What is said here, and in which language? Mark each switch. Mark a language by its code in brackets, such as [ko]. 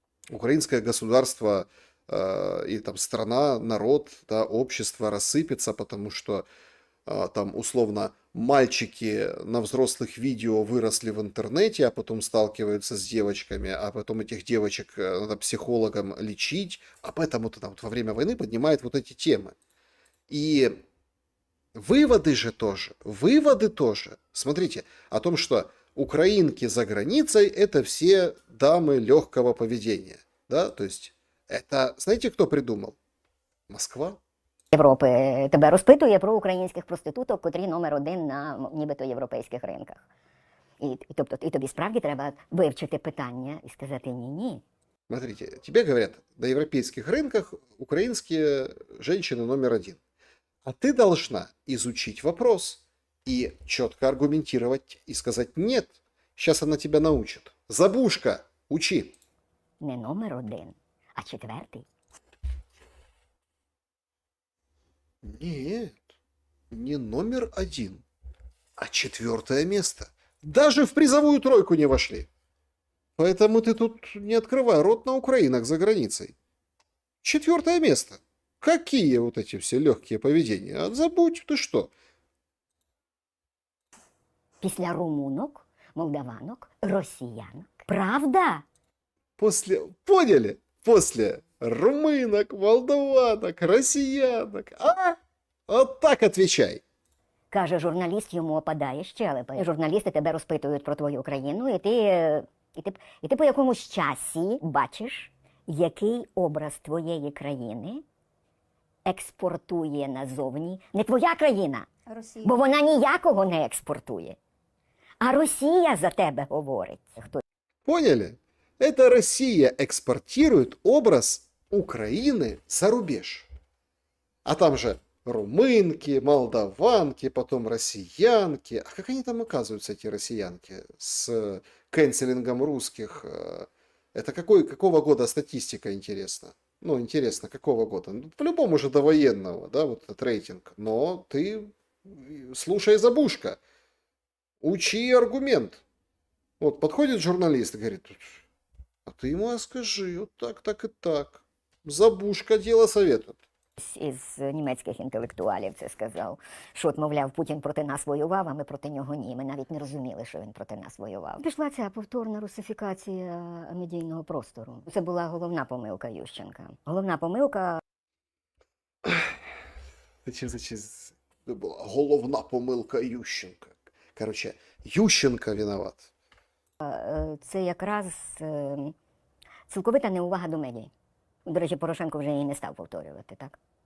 [ru] украинское государство и там страна, народ, да, общество рассыпется, потому что там условно мальчики на взрослых видео выросли в интернете, а потом сталкиваются с девочками, а потом этих девочек надо психологам лечить, а поэтому вот она вот во время войны поднимает вот эти темы. И выводы тоже, смотрите, о том, что украинки за границей это все дамы легкого поведения, да, то есть это, знаете, кто придумал? Москва. [uk] Європи тебе розпитує про українських проституток, котрі номер один на нібито європейських ринках. І тобі справді треба вивчити питання і сказати ні-ні. [ru] Смотрите, тебе говорят, на европейских рынках украинские женщины номер один. А ты должна изучить вопрос и четко аргументировать и сказать «нет». Сейчас она тебя научит. Забушка, учи. [uk] Не номер один, а четвертий. [ru] Нет, не номер 1, а 4 место. Даже в призовую тройку не вошли. Поэтому ты тут не открывай рот на украинок за границей. 4 место. Какие вот эти все легкие поведения? А забудь, ты что? [uk] Після румунок, молдаванок, росіянок. [ru] Правда? Поняли? После румынок, молдаванок, россиянок. А? Вот так отвечай. [uk] Каже, журналіст йому опадає щелепа. Журналісти тебе розпитують про твою країну, і ти по якомусь часі бачиш, який образ твоєї країни експортує назовні не твоя країна, Росія. бо вона ніякого не експортує. А Росія за тебе говорить. [ru] Поняли? Это Россия экспортирует образ Украины за рубеж. А там же румынки, молдаванки, потом россиянки. А как они там оказываются, эти россиянки, с канцелингом русских? Это какого года статистика, интересно? Ну, интересно, какого года? Ну, по-любому уже довоенного, да, вот этот рейтинг. Но ты слушай, Забушка, учи аргумент. Вот подходит журналист и говорит, а ты ему скажи, вот так, так и так. Забушка дело советует. [uk] Із німецьких інтелектуалів це сказав, що, от, мовляв, Путін проти нас воював, а ми проти нього ні. Ми навіть не розуміли, що він проти нас воював. Пішла ця повторна русифікація медійного простору. Це була головна помилка Ющенка. Головна помилка... [ru] Это была [uk] головна помилка [ru] Ющенка. Короче, Ющенко виноват. [uk] Це якраз цілковита неувага до медій. До речі, Порошенко вже її не став повторювати, так?